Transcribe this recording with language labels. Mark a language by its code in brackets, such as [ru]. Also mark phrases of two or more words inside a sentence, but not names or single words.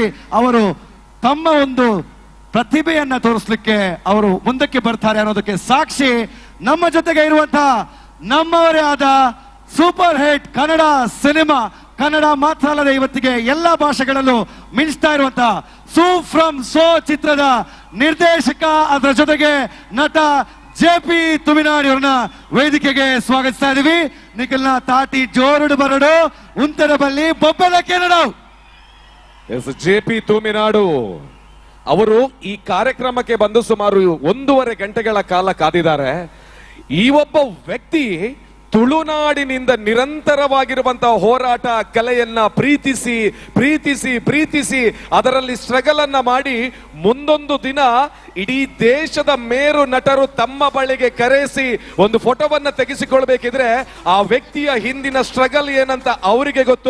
[kn] ಅವರು ತಮ್ಮ ಒಂದು ಪ್ರತಿಭೆಯನ್ನ ತೋರಿಸಲಿಕ್ಕೆ ಅವರು ಮುಂದಕ್ಕೆ ಬರ್ತಾರೆ ಅನ್ನೋದಕ್ಕೆ ಸಾಕ್ಷಿ ನಮ್ಮ ಜೊತೆಗೆ ಇರುವಂತಹ ನಮ್ಮವರೇ ಆದ [en] super hit [kn] ಕನ್ನಡ ಸಿನಿಮಾ, ಕನ್ನಡ ಮಾತ್ರ ಅಲ್ಲದೆ ಇವತ್ತಿಗೆ ಎಲ್ಲಾ ಭಾಷೆಗಳಲ್ಲೂ ಮಿಂಚ್ತಾ ಇರುವಂತಹ ಸೂ ಫ್ರಮ್ ಸೋ ಚಿತ್ರದ ನಿರ್ದೇಶಕ, ಅದರ ಜೊತೆಗೆ ನಟ JP ತುಮಿನಾಡಿ ಅವ್ರನ್ನ ವೇದಿಕೆಗೆ ಸ್ವಾಗತಿಸ್ತಾ ಇದೀವಿ. [tcy] ನಿಖಿಲ್ನ ತಾಟಿ ಜೋರುಡು ಬರಡು ಉಂತರ ಬಲ್ಲಿ ಬೊಬ್ಬೆಲ ಕೆನಡು. [kn] JP ತುಮಿನಾಡು ಅವರು ಈ ಕಾರ್ಯಕ್ರಮಕ್ಕೆ ಬಂದು ಸುಮಾರು 1.5 ಗಂಟೆಗಳ ಕಾಲ ಕಾದಿದ್ದಾರೆ. ಈ ಒಬ್ಬ ವ್ಯಕ್ತಿ ತುಳುನಾಡಿನಿಂದ ನಿರಂತರವಾಗಿರುವಂತಹ ಹೋರಾಟ, ಕಲೆಯನ್ನ ಪ್ರೀತಿಸಿ ಪ್ರೀತಿಸಿ ಪ್ರೀತಿಸಿ ಅದರಲ್ಲಿ ಸ್ಟ್ರಗಲ್ ಅನ್ನ ಮಾಡಿ ಮುಂದೊಂದು ದಿನ ಇಡೀ ದೇಶದ ಮೇರು ನಟರು ತಮ್ಮ ಬಳಿಗೆ ಕರೆಸಿ ಒಂದು ಫೋಟೋವನ್ನ ತೆಗೆಸಿಕೊಳ್ಬೇಕಿದ್ರೆ ಆ ವ್ಯಕ್ತಿಯ ಹಿಂದಿನ ಸ್ಟ್ರಗಲ್ ಏನಂತ ಅವರಿಗೆ ಗೊತ್ತು.